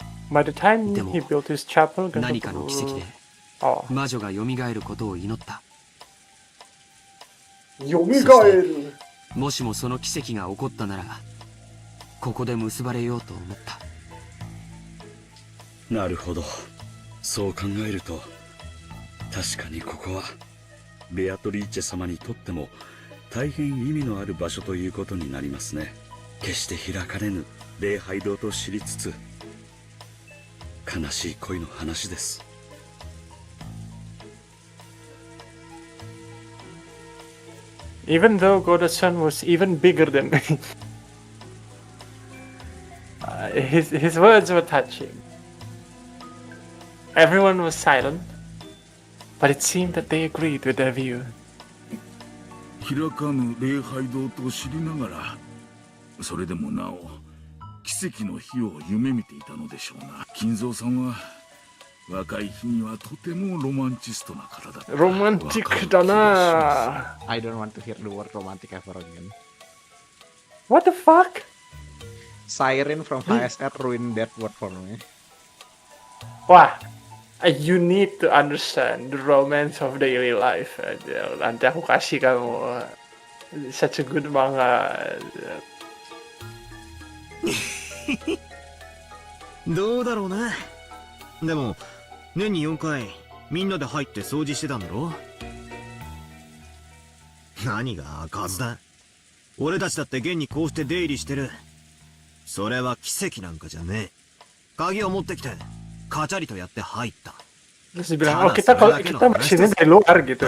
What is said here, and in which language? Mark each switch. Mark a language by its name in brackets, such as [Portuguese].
[English] By the time he built his chapel, [Japanese] 何かの奇跡で魔女が蘇ることを祈った。蘇る。もしもその奇跡が起こったなら、ここで結ばれようと思った。なるほど。そう考えると、確かにここはベアトリーチェ様にとっても大変意味のある場所ということになりますね。決して開かれぬ礼拝堂と知りつつ、悲しい恋の話です。 [English] Even though Goda-san was even bigger than me, his words were touching. Everyone was silent, but it seemed that they agreed with their view. [Japanese] 開かぬ礼拝堂と知りながら、それでもなお奇跡の日を夢見ていたのでしょうな。金蔵さんは若い日にはとてもロマンチストな方だった。ロマンチックだな。 [English] I don't want to hear the word romantic ever again. What the fuck? Siren from HSR ruined that word for me. Wah, you need to understand the romance of daily life. [Indonesian] Nanti aku kasih kamu [English] such a good manga. [Japanese] どうだろうな。でも年に4回みんなで入って掃除してたんだろ。何が開かずだ。俺たちだって現にこうして出入りしてる。それは奇跡なんかじゃねえ。鍵を持ってきてカチャリとやって入った。 [Indonesian] Terus dibilang, oh kita mesinnya dari luar gitu.